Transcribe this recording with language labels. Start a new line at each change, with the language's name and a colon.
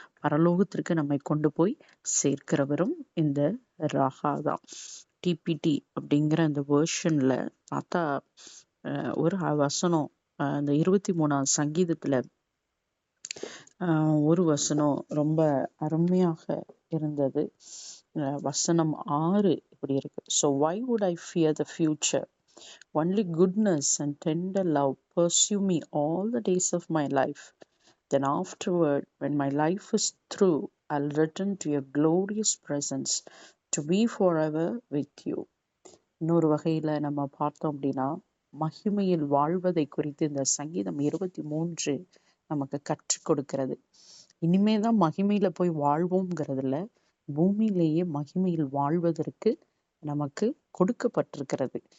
Tamil: பரலோகத்திற்கு நம்மை கொண்டு போய் சேர்க்கிறவரும் இந்த ராகா தான். டிபிடி அப்படிங்கிற அந்த வேர்ஷன்ல பார்த்தா ஒரு வசனம், அந்த 23ஆம் சங்கீதத்துல ஒரு வசனம் ரொம்ப அருமையாக இருந்தது. வசனம் 6 இப்படி இருக்கு.
English: So why would I fear the future? Only goodness and tender love pursue me all the days of my life. Then afterward, when my life is through, I'll return to your glorious presence to be forever with you.
Tamil: இன்னொரு வகையில நம்ம பார்த்தோம் அப்படின்னா, மகிமையில் வாழ்வதை குறித்து இந்த சங்கீதம் 23 நமக்கு கற்றுக் கொடுக்கிறது. இனிமேதான் மகிமையில போய் வாழ்வோம்ங்கிறதுல, பூமியிலேயே மகிமையில் வாழ்வதற்கு நமக்கு கொடுக்கப்பட்டிருக்கிறது.